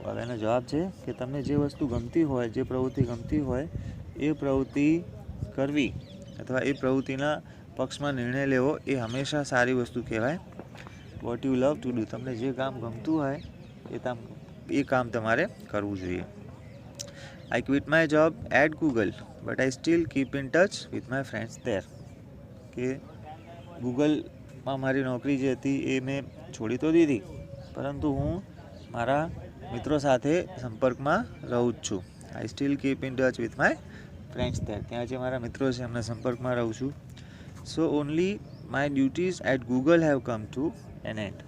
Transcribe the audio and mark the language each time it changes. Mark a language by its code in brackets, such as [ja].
[gu] હવે એનો જવાબ છે કે તમને જે વસ્તુ ગમતી હોય, જે પ્રવૃત્તિ ગમતી હોય એ પ્રવૃત્તિ કરવી અથવા એ પ્રવૃત્તિના પક્ષમાં નિર્ણય લેવો એ હંમેશા સારી વસ્તુ કહેવાય. What you love to do, તમને જે કામ ગમતું હોય એ કામ તમારે કરવું જોઈએ. [en] I quit my job at Google, but I still keep in touch with my friends there. [gu] કે ગૂગલમાં મારી નોકરી જે હતી એ મેં છોડી તો દીધી, પરંતુ હું મારા મિત્રો સાથે સંપર્કમાં રહું જ છું. [en] I still keep in touch with my friends there. [gu] ત્યાં જે મારા મિત્રો છે એમના સંપર્કમાં રહું છું. [en] So only my duties at Google have come to an end.